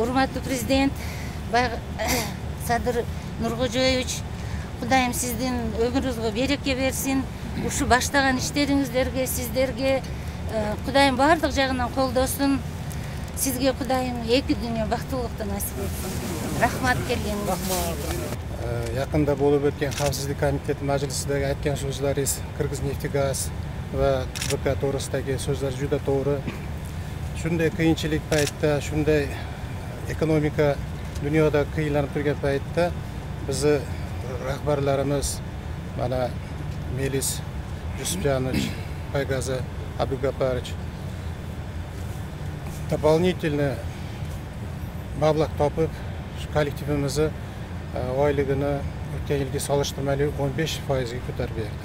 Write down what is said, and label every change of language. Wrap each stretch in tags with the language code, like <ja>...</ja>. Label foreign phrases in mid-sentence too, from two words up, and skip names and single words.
<ky>Урматтуу президент, Садыр Нуркожоевич, Кудайым сиздин өмүрүңүзгө береке берсин. Ушу баштаган иштериңиздерге, сиздерге Кудайым бардык жагынан колдосун. Сизге Кудайым эки дүйнө бактылыкты насип этсин. Рахмат келгениңизге. Жакында болуп өткөн</ky> <uz>Xavfsizlik Komiteti Majlisidagi aytgan so'zlaringiz Qirg'izneftegaz va KBK to'g'risidagi so'zlar juda to'g'ri. Shunday qiyinchilik paytda, shunday ekonomika dunyoda qiynalib turgan paytda bizni rahbarlarimiz mana Melis Yusupjanovich, Paygazi Abdugaparovich дополнительно mablag' topib shu kollektivimizni oyligini o'tgan yilgi solishtirmali 15% ga ko'tarib berdi.</uz>